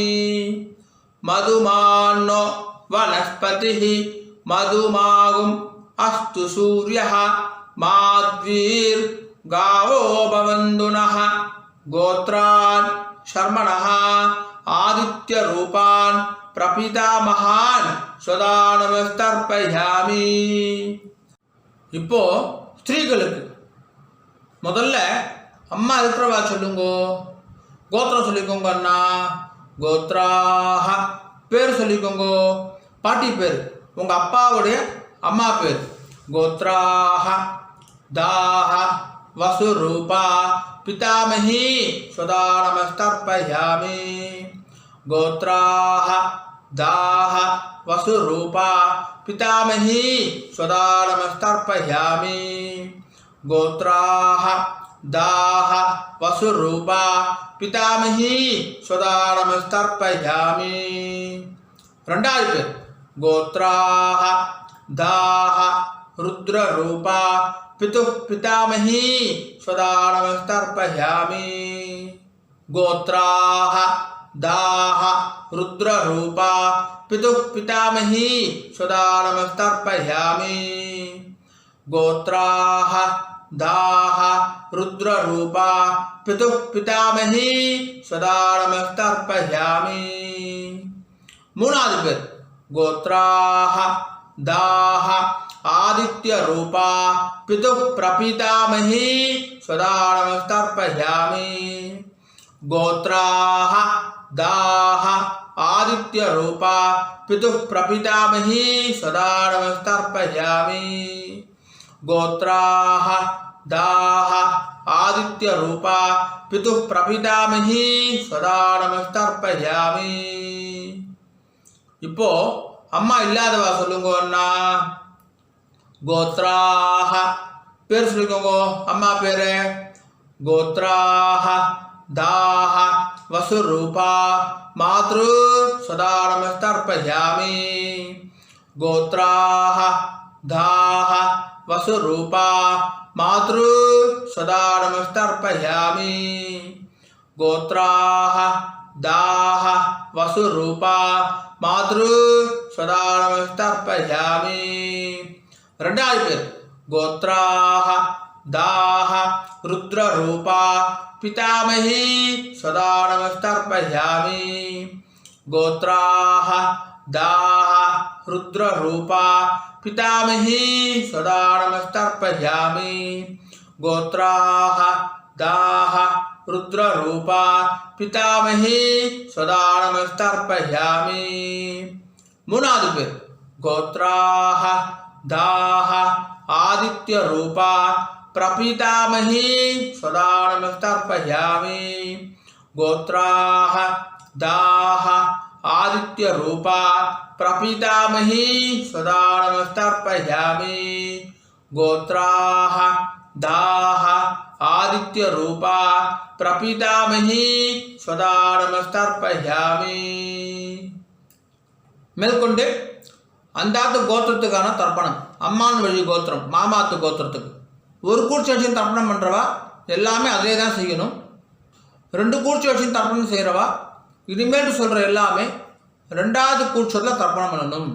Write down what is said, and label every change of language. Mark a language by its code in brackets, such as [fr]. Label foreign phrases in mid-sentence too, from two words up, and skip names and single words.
[sa] मधुमान्नो वनस्पतिः मधुमागुम् अस्तु सूर्यः माध्वीर्गावो भवन्तु नः। गोत्रान् शर्मणः आदित्य रूपान् प्रपितामहान् स्वधा नमस्तर्पयामि। [ta] இப்போ ஸ்திரீகளுக்கு முதல்ல அம்மா இருக்கிறவா சொல்லுங்கோ. கோத்திரம் சொல்லிக்கோங்க அண்ணா. கோத்ராஹ பேர் சொல்லிக்கோங்கோ. பாட்டி பேர் உங்கள் அப்பாவுடைய அம்மா பேர். [sa] गोत्राः दाः वसुरूपा पितामही स्वधा नमस्तर्पयामि। गोत्राः दाः वसुरूपा पितामही स्वधा नमस्तर्पयामि। गोत्राः दाः वसुरूपा पितामही स्वधा नमस्तर्पयामि। [ta] ரெண்டாவது பேர் [sa] गोत्राः दाः रुद्ररूपा पितुः पितामही स्वधा नमस्तर्पयामि। गोत्राः दाः रुद्ररूपा पितुः पितामही स्वधा नमस्तर्पयामि। गोत्राः दाः रुद्ररूपा पितुः पितामही स्वधा नमस्तर्पयामि। [ta] மூணாவது பேர் [sa] गोत्राः दाः आदित्य रूपा पितुः प्रपितामही स्वधा नमस्तर्पयामि। गोत्राः दाः आदित्य रूपा पितुः प्रपितामही स्वधा नमस्तर्पयामि। गोत्राः दाः आदित्य रूपा पितुः प्रपितामही स्वधा नमस्तर्पयामि। [ta] இப்போ அம்மா இல்லாதவா சொல்லுங்க அண்ணா. गोत्राः பேர் சொல்லிக்கோங்க அம்மா பேரு. [sa] गोत्राः दाः वसुरूपा मातृ स्वधा नमस्तर्पयामि। गोत्राः दाः वसुरूपा मातृ स्वधा नमस्तर्पयामि। गोत्राः दाः वसुरूपा मातृ स्वधा नमस्तर्पयामि। [ta] ரெண்டாவது பேர் [sa] गोत्राः दाः रुद्ररूपा पितामही स्वधा नमस्तर्पयामि। गोत्राः दाः रुद्ररूपा पितामही स्वधा नमस्तर्पयामि। गोत्राः दाः रुद्ररूपा पितामही स्वधा नमस्तर्पयामि। [ta] மூணாவது பேர் [sa] गोत्राः दाः आदित्य रूपा प्रपितामही स्वधा नमस्तर्पयामि। गोत्राः दाः आदित्य रूपा प्रपितामही स्वधा नमस्तर्पयामि। गोत्राः दाः आदित्य रूपा प्रपितामही स्वधा नमस्तर्पयामि। [ta] மேற்கொண்டு அந்தாத்து கோத்திரத்துக்கான தர்ப்பணம், அம்மான் வழி கோத்திரம், மாமாத்து கோத்திரத்துக்கு ஒரு கூர்ச்சி வச்சு தர்ப்பணம் பண்ணுறவா எல்லாமே அதே தான் செய்யணும். 2 கூர்ச்சி வச்சு தர்ப்பணம் செய்கிறவா இனிமேல் சொல்கிற எல்லாமே 2வது கூர்ச்சத்தில் தர்ப்பணம் பண்ணணும்.